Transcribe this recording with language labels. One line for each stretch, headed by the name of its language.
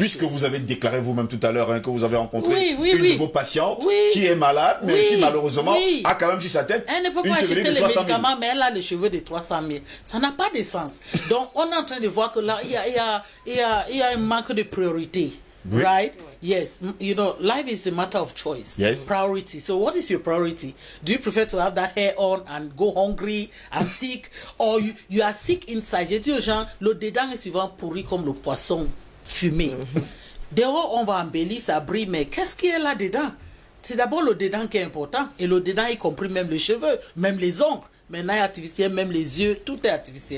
French: Puisque vous avez déclaré vous-même tout à l'heure que vous avez rencontré une de vos patientes qui est malade, mais qui malheureusement a quand même sur sa tête. Elle ne peut pas acheter les médicaments, mais elle a les cheveux de 300 000. Ça n'a pas de sens. Donc, on est en train de voir que là, il y a un manque de priorité. Oui.
English: Right? Yes. You know, life is a matter of choice. Yes. Priority. So what is your priority? Do you prefer to have that hair on and go hungry and sick? Or you are sick inside?
French: J'ai dit aux gens, le dedans est souvent pourri comme le poisson fumé. Dehors, on va embellir, ça brille, mais qu'est-ce qui est là dedans? C'est d'abord le dedans qui est important. Et le dedans, y compris même les cheveux, même les ongles. Maintenant, il est artificiel, même les yeux, tout est artificiel.